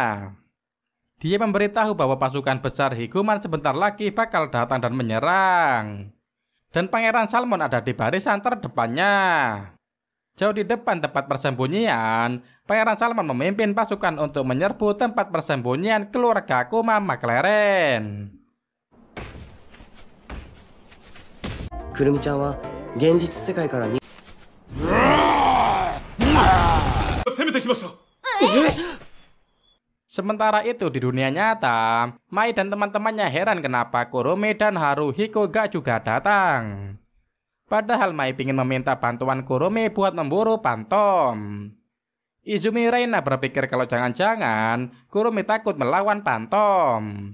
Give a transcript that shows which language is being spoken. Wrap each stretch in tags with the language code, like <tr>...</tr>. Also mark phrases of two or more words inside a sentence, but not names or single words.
<id>Dia memberitahu bahwa pasukan besar Higuman sebentar lagi bakal datang dan menyerang. Dan Pangeran Salmon ada di barisan terdepannya. Jauh di depan tempat persembunyian, Pangeran Salmon memimpin pasukan untuk menyerbu tempat persembunyian keluarga Kuma McLaren.</id> <ja>くるみちゃんは現実世界からに攻めてきました。</ja> <id>Sementara itu di dunia nyata, Mai dan teman-temannya heran kenapa Kurumi dan Haruhiko gak juga datang. Padahal Mai ingin meminta bantuan Kurumi buat memburu Pantom. Izumi Reina berpikir kalau jangan-jangan Kurumi takut melawan Pantom.</id>